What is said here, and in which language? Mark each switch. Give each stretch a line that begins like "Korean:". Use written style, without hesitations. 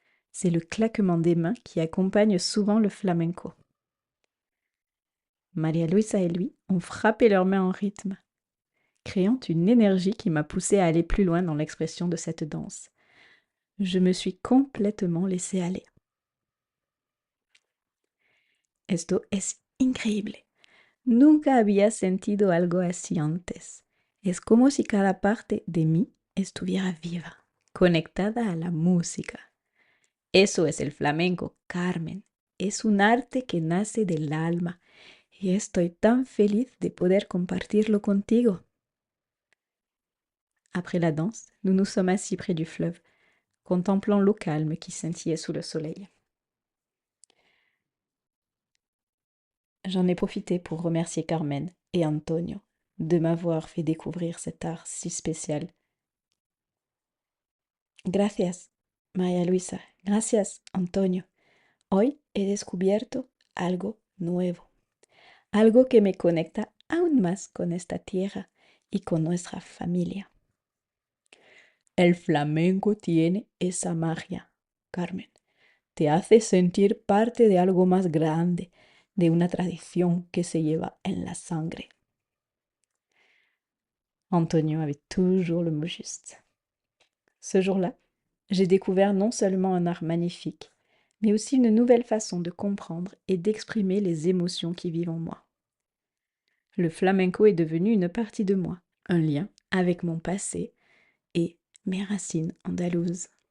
French: C'est le claquement des mains qui accompagne souvent le flamenco. María Luisa et lui ont frappé leurs mains en rythme, créant une énergie qui m'a poussée à aller plus loin dans l'expression de cette danse. Je me suis complètement laissée aller.
Spanish: Esto es increíble. Nunca había sentido algo así antes. Es como si cada parte de mí estuviera viva, conectada a la música. Eso es el flamenco, Carmen. Es un arte que nace del alma y estoy tan feliz de poder compartirlo contigo.
French: Après la danse, nous nous sommes assis près du fleuve, contemplant l'eau calme qui scintillait sous le soleil. J'en ai profité pour remercier Carmen et Antonio de m'avoir fait découvrir cet art si spécial.
Spanish: Gracias, María Luisa. Gracias, Antonio. Hoy he descubierto algo nuevo, algo que me conecta aún más con esta tierra y con nuestra familia. El flamenco tiene esa magia, Carmen. Te hace sentir parte de algo más grande, de una tradición que se lleva en la sangre.
French: Antonio avait toujours le mot juste. Ce jour-là, j'ai découvert non seulement un art magnifique, mais aussi une nouvelle façon de comprendre et d'exprimer les émotions qui vivent en moi. Le flamenco est devenu une partie de moi, un lien avec mon passé et mes racines andalouses.